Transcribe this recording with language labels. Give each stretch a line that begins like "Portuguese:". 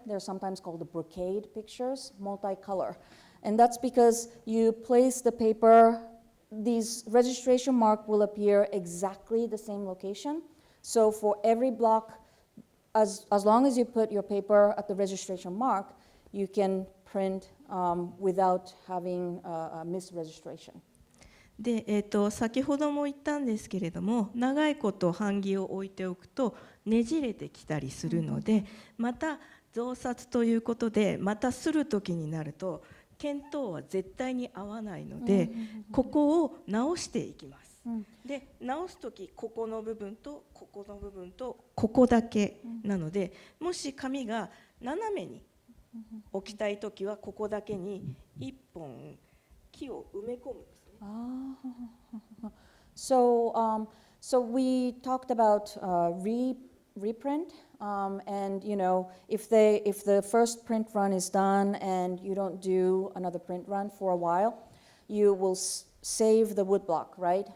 English: They're sometimes called the brocade pictures, multicolor. And that's because you place the paper, these registration mark will appear exactly the same location. So for every block, as long as you put your paper at the registration mark, you can print without having a misregistration.
Japanese: で、先ほども言ったんですけれども、長いこと版木を置いておくとねじれてきたりするので、また増刷ということでまたする時になると見当は絶対に合わないので、ここを直していきます。で、直す時ここの部分とここの部分とここだけなので、もし紙が斜めに置きたい時はここだけに一本木を埋め込むんですね。
English: So we talked about reprint, and if the first print run is done and you don't do another print run for a while, you will save the woodblock, right?